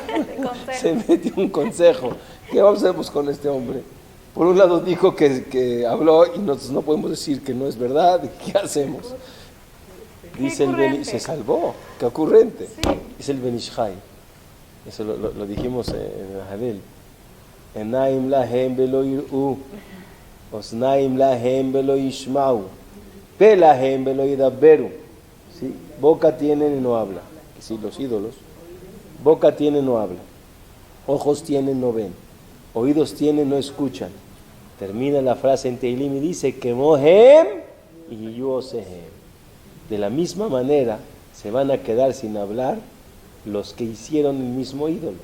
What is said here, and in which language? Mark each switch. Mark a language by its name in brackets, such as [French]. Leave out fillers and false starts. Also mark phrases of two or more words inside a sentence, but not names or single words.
[Spanish] Se metió un consejo. ¿Qué vamos a hacer pues, con este hombre? Por un lado dijo que habló y nosotros no podemos decir que no es verdad. ¿Qué hacemos? Dice el se salvó. Qué ocurrente. Sí. Dice el Benishai. Eso lo dijimos en Hadel. [Hebrew] עינים להם ולא יראו אזנים להם ולא ישמעו פה להם ולא ידברו. [Spanish] ¿Sí? Boca tienen y no habla. Sí, los ídolos. Boca tienen, no habla. Ojos tienen, no ven. Oídos tienen, no escuchan. Termina la frase en Teilim y dice que mohem y yosehem. De la misma manera se van a quedar sin hablar los que hicieron el mismo ídolo.